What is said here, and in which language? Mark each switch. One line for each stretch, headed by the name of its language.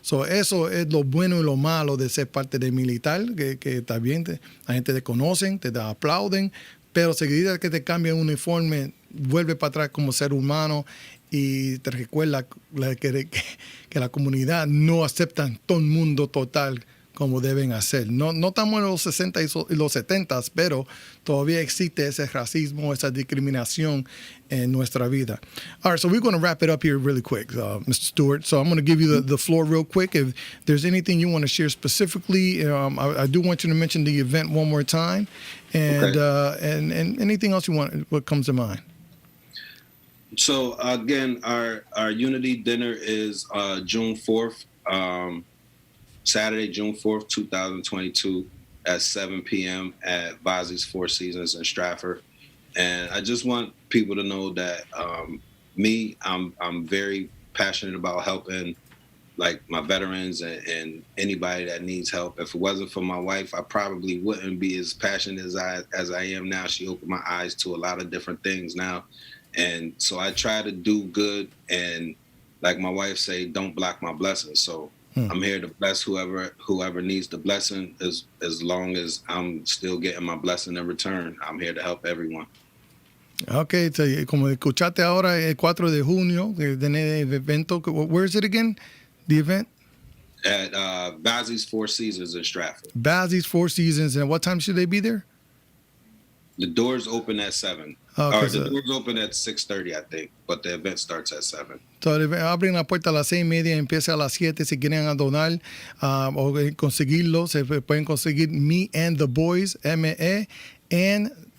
Spanish: Eso es lo bueno y lo malo de ser parte del militar, que también la gente te conocen, te aplauden, pero seguida que te cambian un uniforme, vuelve para atrás como ser humano y te recuerda que la comunidad no acepta todo el mundo total como deben hacer. No estamos en los 60 y los 70, pero todavía existe ese racismo, esa discriminación en nuestra vida.
English: All right, so we're going to wrap it up here really quick, Mr. Stewart. So I'm going to give you the floor real quick. If there's anything you want to share specifically, I do want you to mention the event one more time, and and anything else you want, what comes to mind. So again, our unity dinner is June 4th, Saturday, June 4th, 2022 at 7 p.m. at Boyz Four Seasons in Stratford. And I just want people to know that I'm very passionate about helping like my veterans and anybody that needs help. If it wasn't for my wife, I probably wouldn't be as passionate as I am now. She opened my eyes to a lot of different things now. And so I try to do good, and like my wife say, don't block my blessings. So I'm here to bless whoever needs the blessing, as long as I'm still getting my blessing in return. I'm here to help everyone.
Spanish: Okay, como escuchaste ahora, el 4 de junio, tiene el evento.
English: Where is it again, the event? At Boyz Four Seasons in Stratford. Boyz Four Seasons, and what time should they be there? The doors open at 7. Okay, The doors open at 6:30, I think, but the event starts at 7.
Spanish: Entonces, abren la puerta a las 6:30, empieza a las 7. Si quieren donar o conseguirlo, se pueden conseguir Me and the Boyz, MENTHEBOYZ.